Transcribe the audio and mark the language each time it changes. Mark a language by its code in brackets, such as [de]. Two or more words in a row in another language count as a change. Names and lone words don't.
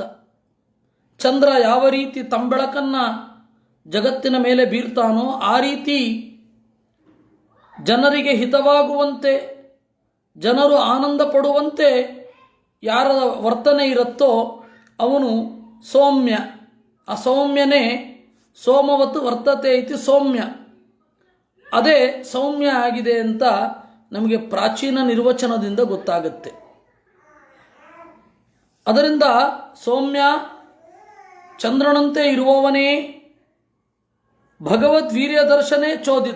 [kn] ಚಂದ್ರ ಯಾವ ರೀತಿ ತಂಬೆಳಕನ್ನು ಜಗತ್ತಿನ ಮೇಲೆ ಬೀರ್ತಾನೋ ಆ ರೀತಿ ಜನರಿಗೆ ಹಿತವಾಗುವಂತೆ, ಜನರು ಆನಂದ ಪಡುವಂತೆ ಯಾರ ವರ್ತನೆ ಇರುತ್ತೋ ಅವನು ಸೌಮ್ಯ. ಆ ಸೌಮ್ಯನೇ [sa] ಸೋಮವತ್ತು ವರ್ತತೆ ಇತಿ ಸೌಮ್ಯ. [kn] ಅದೇ ಸೌಮ್ಯ ಆಗಿದೆ ಅಂತ ನಮಗೆ ಪ್ರಾಚೀನ ನಿರ್ವಚನದಿಂದ ಗೊತ್ತಾಗುತ್ತೆ. ಅದರಿಂದ ಸೌಮ್ಯ, ಚಂದ್ರನಂತೆ ಇರುವವನೇ, [sa] ಭಗವದ್ವೀರ್ಯ ದರ್ಶನೇ ಚೋದಿತ.